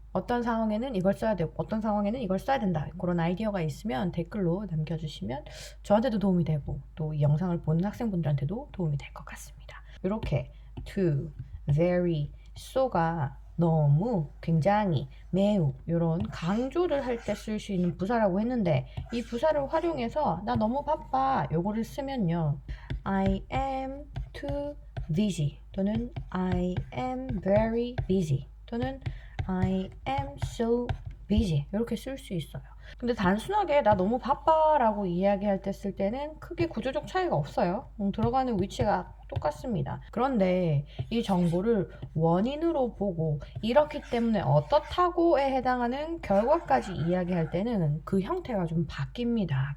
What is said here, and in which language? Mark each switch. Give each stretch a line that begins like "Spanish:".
Korean: 어떤 상황에는 이걸 써야 되고 어떤 상황에는 이걸 써야 된다. 그런 아이디어가 있으면 댓글로 남겨주시면 저한테도 도움이 되고 또 이 영상을 보는 학생분들한테도 도움이 될 것 같습니다. 이렇게 to, very, so가 너무, 굉장히, 매우 이런 강조를 할 때 쓸 수 있는 부사라고 했는데 이 부사를 활용해서 나 너무 바빠 요거를 쓰면요.
English: I am too busy 또는 I am very busy 또는 I am so busy
Korean: 이렇게 쓸 수 있어요. 근데 단순하게 나 너무 바빠 라고 이야기할 때 쓸 때는 크게 구조적 차이가 없어요. 들어가는 위치가 똑같습니다. 그런데 이 정보를 원인으로 보고 이렇기 때문에 어떻다고에 해당하는 결과까지 이야기할 때는 그 형태가 좀 바뀝니다.